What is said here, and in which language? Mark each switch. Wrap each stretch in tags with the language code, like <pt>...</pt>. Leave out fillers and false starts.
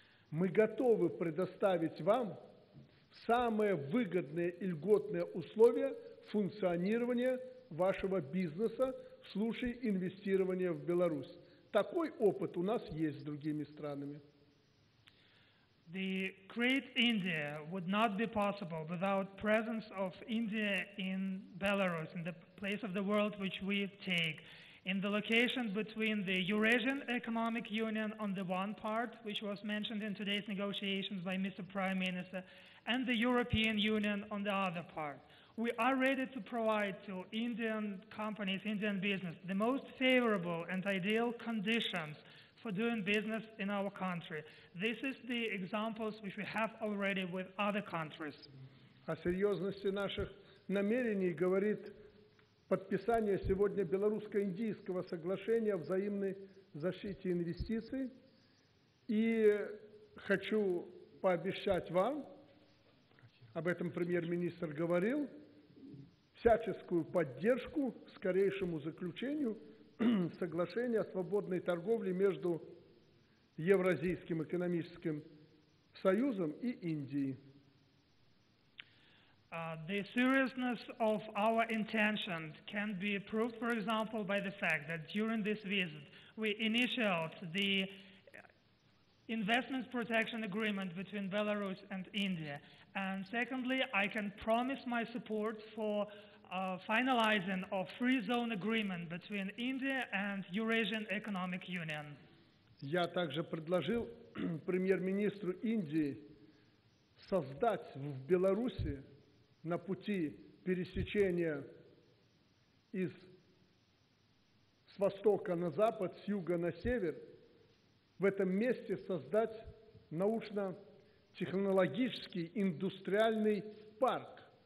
<ru>Мы готовы предоставить вам самые выгодные и льготные условия функционирования вашего бизнеса в случае инвестирования в Беларусь. Такой опыт у нас есть с другими странами.</ru> <en>The great India would not be possible without presence of India in Belarus, in the place of the world which we take, in the location between the Eurasian Economic Union on the one part, which was mentioned in today's negotiations by Mr. Prime Minister, and the European Union on the other part. We are ready to provide to Indian companies, Indian business, the most favorable and ideal conditions for doing business in our country. This is the examples which we have already with other countries.</en> <ru>О серьезности наших намерений говорит подписание сегодня белорусско-индийского соглашения о взаимной защите инвестиций. И хочу пообещать вам, об этом премьер-министр говорил, всяческую поддержку скорейшему заключению соглашения о свободной торговле между Евразийским экономическим союзом и Индией.</ru> <en>The seriousness of our intention can be proved, for example, by the fact that during this visit we initialed the investment protection agreement between Belarus and India. And secondly, I can promise my support for finalizing a free zone agreement between India and Eurasian Economic Union.</en> <ru>Я также предложил премьер-министру Индии создать в Беларуси на пути пересечения с востока на запад, с юга на север, в этом месте создать научно-технологический индустриальный парк,</ru>